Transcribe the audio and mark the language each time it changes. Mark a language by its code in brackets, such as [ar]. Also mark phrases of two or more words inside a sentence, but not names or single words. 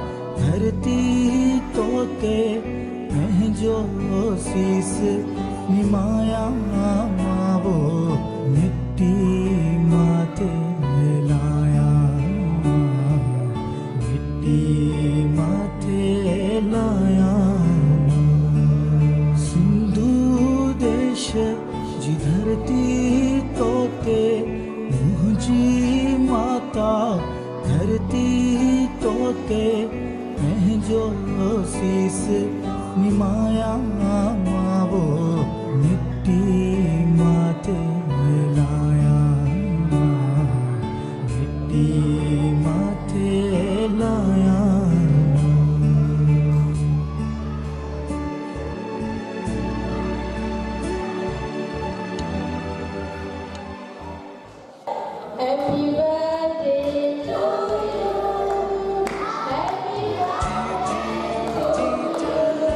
[sd] धरती तोते पंहिंजो सीस निमाया मावो मिट्टी माथे लाया मिट्टी माथे लाया सिंधु देश जी धरती तोते मुझी माता धरती तोते पंहिंजो सीस निमाया मावो मिट्टी माथे लाया मिट्टी माथे लाया [en] Happy birthday to you. Happy birthday to you.